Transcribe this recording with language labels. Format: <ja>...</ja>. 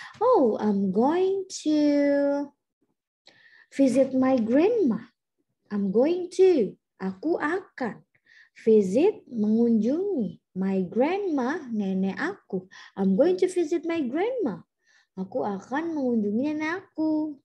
<en>Oh, I'm going to visit my grandma. I'm going to.</en> <id>Aku akan</id> <en>visit,</en> <id>mengunjungi</id> <en>my grandma,</en> <id>nenek aku.</id> <en>I'm going to visit my grandma.</en> <id>Aku akan mengunjungi nenek aku.</id>